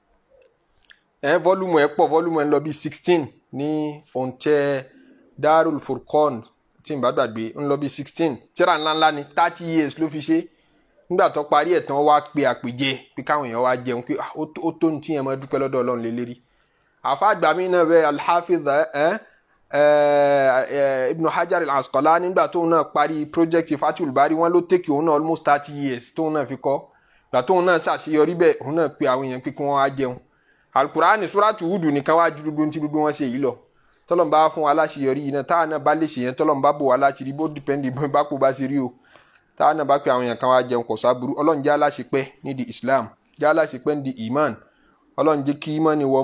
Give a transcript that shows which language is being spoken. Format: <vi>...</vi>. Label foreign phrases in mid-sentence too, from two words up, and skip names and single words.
<yo>rẹ̀ volume ẹ̀ pọ̀ volume ẹ̀ lọ bí 16 ní òǹtẹ̀ Darul Furqan tí n bá gbàgbé ń lọ bí 16 tíra ńláńlá ni</yo> <en>30 years</en> <yo>ló fi ṣe nígbà tó parí ẹ̀ tán wá pe àpèjẹ pé káwọn èèyàn wá jẹun pé ó tó ní tíyẹn máa dúpẹ́ lọ́dọ̀ Ọlọ́run lélẹ́rí àfa àgbà mi náà bẹ al-Hafidh Ibn Hajar al-Asqalani nígbà tóun náà parí project Fathul Bari wọn ló take òun náà</yo> <en>almost 30 years</en> <yo>tóun náà fi kọ́ gbà tóun náà ṣàṣeyọrí bẹ́ẹ̀ òun náà pe àwọn èèyàn pé kí wọ́n wá jẹun Al-Qur'ani Surat Hud nìkan wá ju gbogbo tí gbogbo wọn ṣe yìí lọ tọ́lọ́n bá fún wa láṣeyọrí yìí náà táwọn náà bá lè ṣe yẹn tọ́lọ́n bá bò wá láṣìírí bó dìpẹ́ndì bá kó bá ṣe rí o táwọn náà bá pe àwọn èèyàn kan wá jẹun kò sábúrú Ọlọ́run jẹ́ aláṣepẹ́ nídìí Islam jẹ́ aláṣepẹ́ nídìí iman Ọlọ́run jẹ́ kí iman ni wọ́n</yo>